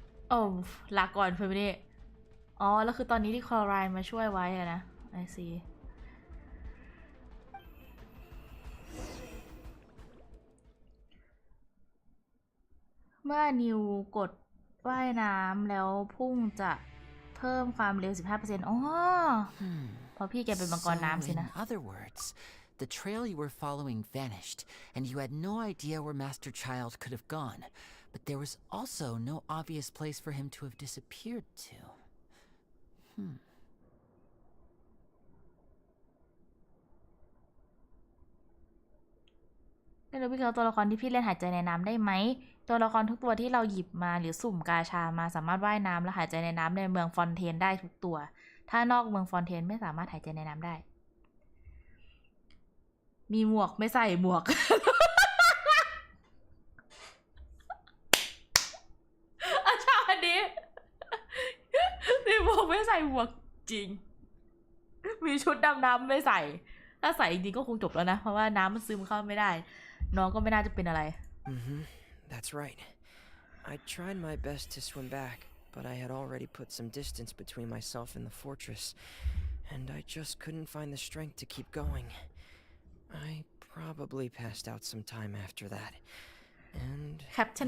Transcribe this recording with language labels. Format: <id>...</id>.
<th>โอ้ลาก่อนเฟอร์มิเน่อ๋อแล้วคือตอนนี้ที่คลอไรน์มาช่วยไว้อะนะไอซีเมื่อนิวกดว่ายน้ำแล้วพุ่งจะเพิ่มความเร็ว 15% อ๋อเพราะพี่แกเป็นมังกรน้ำสินะ</th> <en>In other words, the trail you were following vanished, and you had no idea where Master Child could have gone. But there was also no obvious place for him to have disappeared to.</en> <th>ไม่รู้พี่เขาตัวละครที่พี่เล่นหายใจในน้ำได้ไหมตัวละครทุกตัวที่เราหยิบมาหรือสุ่มกาชามาสามารถว่ายน้ำและหายใจในน้ำในเมืองฟอนเทนได้ทุกตัว ถ้านอกเมืองฟอนเทนไม่สามารถหายใจในน้ำได้ มีหมวกไม่ใส่หมวก ชอบอันนี้ มีหมวกไม่ใส่หมวกจริง มีชุดดำน้ำไม่ใส่ ถ้าใส่จริงก็คงจบแล้วนะ เพราะว่าน้ำมันซึมเข้าไม่ได้ น้องก็ไม่น่าจะเป็นอะไร</th> <en>That's right. I tried my best to swim back, but I had already put some distance between myself and the fortress, and I just couldn't find the strength to keep going. I probably passed out some time after that. And Captain</en>